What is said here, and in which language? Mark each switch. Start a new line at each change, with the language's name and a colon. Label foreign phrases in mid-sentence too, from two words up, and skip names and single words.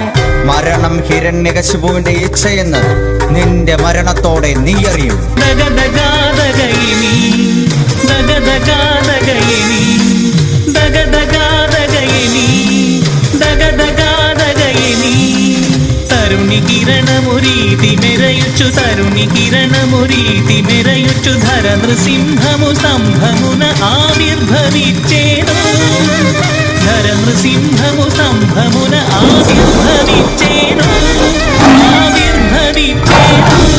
Malayalam: മരണം ഹിരണ്യകശിപുവിന്റെ ഇച്ഛയെന്ന് നിന്റെ മരണത്തോടെ നീ അറിയും.
Telugu: ధగధగాధగయిని, ధగధగాధగయిని, ధగధగాధగయిని, ధగధగాధగయిని. తరుణి కిరణమురీతి మెరయుచు, తరుణి కిరణమురీతి మెరయుచు, ధర నృసింహము సంభమున ఆవిర్భవించేను. ధర నృసింహము సంభమున ఆవిర్భవించేను, ఆవిర్భవించేను.